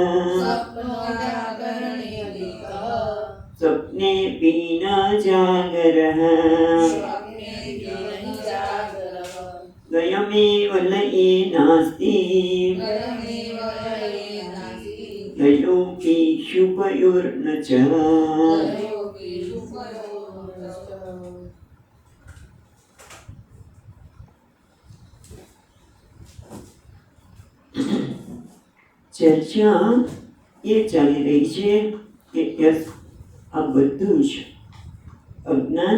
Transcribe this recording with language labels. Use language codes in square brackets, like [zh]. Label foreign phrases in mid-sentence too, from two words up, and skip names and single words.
[sa] स्वप्नेऽपि न जागरः द्वयमेव लये नास्ति द्वयोऽपीषुपयोर्न च। [gu] ચર્ચા એ ચાલી રહી છે કે આ બધું જ અજ્ઞાન